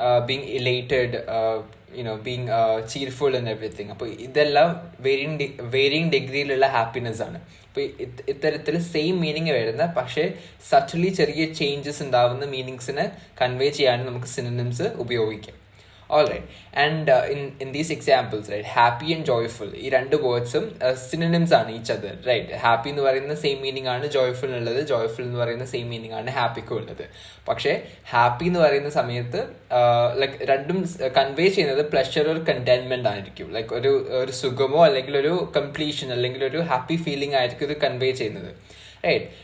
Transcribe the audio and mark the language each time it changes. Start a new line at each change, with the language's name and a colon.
English: Being elated, being cheerful and everything.
Malayalam: അപ്പോൾ ഇതെല്ലാം varying ഡിഗ്രിയിലുള്ള happiness ആണ്. അപ്പോൾ ഇത്തരത്തിൽ സെയിം മീനിങ് വരുന്ന പക്ഷേ സട്ടിലി ചെറിയ ചേഞ്ചസ് ഉണ്ടാവുന്ന മീനിങ്സിനെ കൺവേ ചെയ്യാൻ നമുക്ക് സിനോണിംസ് ഉപയോഗിക്കാം.
English: Alright, and in these examples, right, happy and joyful,
Malayalam: ഈ രണ്ട് വേർഡ്സും സിനോണിംസ് ആണ്
English: Each other, right.
Malayalam: ഹാപ്പി എന്ന് പറയുന്ന സെയിം മീനിങ് ആണ് ജോയ്ഫുൾ ഉള്ളത്, ജോയ്ഫുൾ എന്ന് പറയുന്ന സെയിം മീനിങ് ആണ് ഹാപ്പിക്കും ഉള്ളത്. പക്ഷേ ഹാപ്പി എന്ന് പറയുന്ന സമയത്ത് ലൈക്ക് രണ്ടും കൺവേ ചെയ്യുന്നത് പ്ലഷർ ഒരു കണ്ടെയ്ൻമെന്റ് ആയിരിക്കും. ലൈക്ക് ഒരു സുഖമോ അല്ലെങ്കിൽ ഒരു കംപ്ലീഷൻ അല്ലെങ്കിൽ ഒരു ഹാപ്പി ഫീലിംഗ് ആയിരിക്കും ഇത് കൺവേ ചെയ്യുന്നത്, റൈറ്റ്.